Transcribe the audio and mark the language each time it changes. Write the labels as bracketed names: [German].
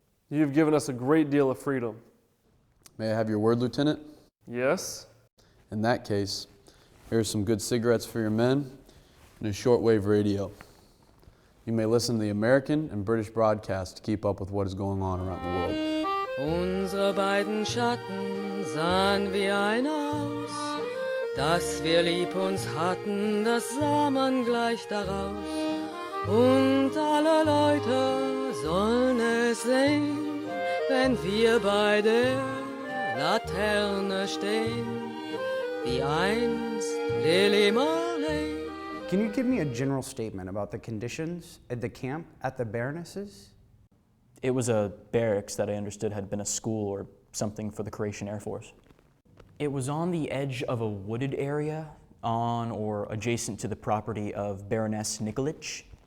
[English] You've given us a great deal of freedom. May I have your word, Lieutenant? Yes? In that case, here are some good cigarettes for your men and a shortwave radio. You may listen to the American and British broadcast to keep up with what is going on around the world. [German] Unsere beiden Schatten sahen wie ein aus, dass wir lieb uns hatten, das sah man gleich daraus. Und alle Leute sollen es sehen, wenn wir bei der Laterne stehen, wie einst Lily Marley. [English] Can you give me a general statement about the conditions at the camp at the Barunicas? It was a barracks that I understood had been a school or something for the Croatian Air Force. It was on the edge of a wooded area on or adjacent to the property of Baroness Nikolić.